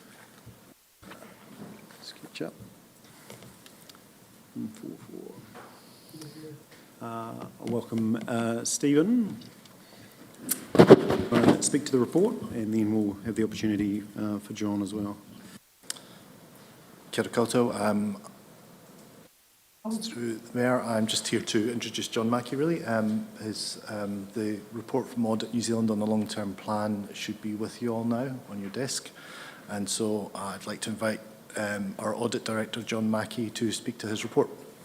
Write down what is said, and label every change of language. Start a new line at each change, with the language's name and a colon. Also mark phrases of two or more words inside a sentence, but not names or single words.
English: Sketch up. 144. Welcome, Stephen. Speak to the report, and then we'll have the opportunity for John as well.
Māori: Kia ora koutou.
English: Through the Mayor, I'm just here to introduce John Mackey, really. The report from Audit New Zealand on the long-term plan should be with you all now on your desk. And so I'd like to invite our Audit Director, John Mackey, to speak to his report.